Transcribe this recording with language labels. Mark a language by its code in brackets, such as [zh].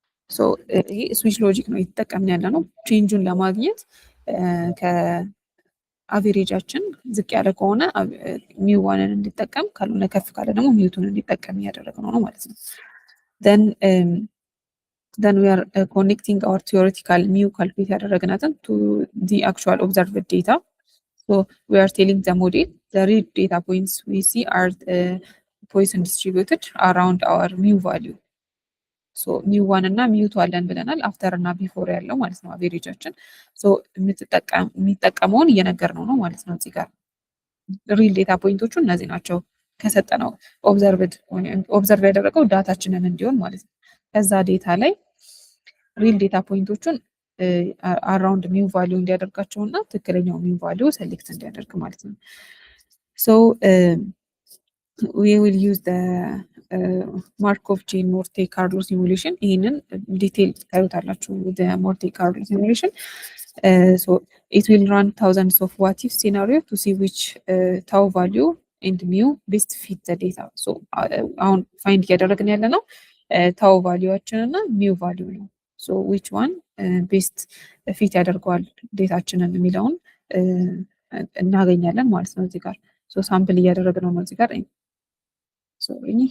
[am] ሶ ይሄ ስዊች ሎጂክ ነው እየተጠቀምን ያለ ነው። ቼንጁን ለማግኘት ከአቬሬጃችን ዝቅ ያለ ከሆነ ሚው ዋንን እንዲጠቀም፣ ካልሆነ ከፍ ካለ ደግሞ ሚውቱን እንዲጠቀም እያደረግነው ነው ማለት ነው። [en] then we are connecting our theoretical mu [am] calculate ያደረግናትን [en] to the actual observed data. So we are telling the model the real data points we see are Poisson distributed around our mu value. [am] So mu1 እና mu2 አለን ብለናል። አፍተር እና ቢፎር ያለው ማለት ነው አቬሬጃችን። ሶ የሚጠቀመውን እየነገርነው ነው ማለት ነው። እዚህ ጋር ሪል ዴታ ፖይንቶቹ እነዚህ ናቸው። ከሰጠነው ኦብዘርቭ ያደረገው ዳታችንን እንዲሆን ማለት ነው። ከዛ ዴታ ላይ ሪል ዴታ ፖይንቶቹን አራውንድ ሚው ቫሊዩ እንዲያደርጋቸው እና ትክክለኛው ሚው ቫሊዩ ሰሌክት እንዲያደርግ ማለት ነው። ሶ [en] we will use the Markov chain Monte Carlo simulation. [am] ይህንን ዲቴል ታዩታላችሁ [en] the Monte Carlo simulation. So it will run thousands of what if scenario to see which tau value and mu best fit the data. [am] So አሁን ፋይንድ እያደረግን ያለ ነው ታው ቫሊዩዋችን እና ሚው ቫሊዩ ነው። ሶ [en] which one best fit [am] ያደርገዋል ዴታችንን የሚለውን እናገኛለን ማለት ነው። እዚህ ጋር ሶ ሳምፕል እያደረግነው ነው እዚህ ጋር ሶሪ